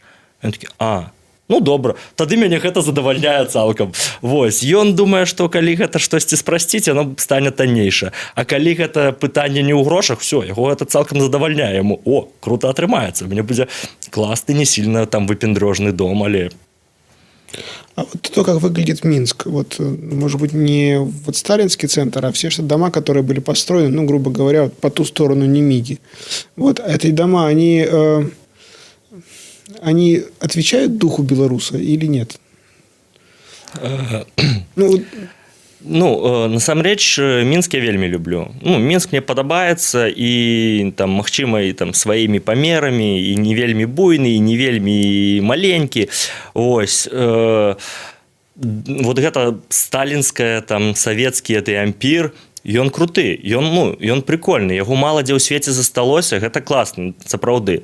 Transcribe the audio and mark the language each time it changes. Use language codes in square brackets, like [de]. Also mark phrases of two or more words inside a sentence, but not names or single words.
[be] Ён такі, ну добра, тады мяне гэта задавальняе цалкам. Вось, ён думае, што калі гэта штосьці спрасціць, яно стане таннейша. А калі гэта пытанне не ў грошах, все, яго гэта цалкам задавальняе. Яму, круто атрымаецца, мне будзе класны, не сильно там выпендрожны дом, але... [ru] А вот то, как выглядит Минск, вот, может быть, не вот сталинский центр, а все дома, которые были построены, ну, грубо говоря, вот по ту сторону Немиги. Вот эти дома, они отвечают духу белоруса или нет? [be] Насамрэч, Мінск я вельмі люблю. Мінск мне падабаецца і там, магчыма, і там сваімі памерамі, і не вельмі буйны, і не вельмі маленькі. Вось. Вот гэта сталінская, там, савецкі ампір, ён круты, ён прикольны, яго мала дзе ў свеце засталося, гэта класна, сапраўды.